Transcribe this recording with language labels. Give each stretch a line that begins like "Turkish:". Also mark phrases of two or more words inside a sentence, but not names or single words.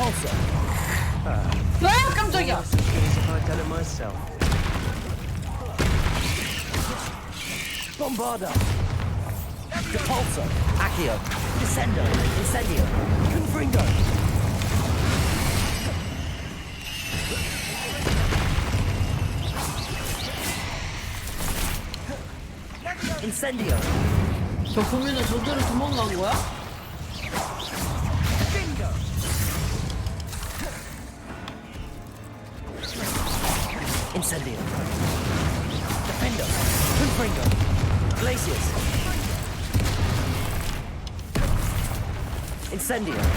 Korean: 아 깜짝이야!
Latin: Bombarda. Depulso. Accio. Descendo. Incendio. Confringo. Incendio.
Korean: 저 고민은 저대로 도망간 거야?
Latin: Incendio. Defendo. Confringo. Glacius. Incendio.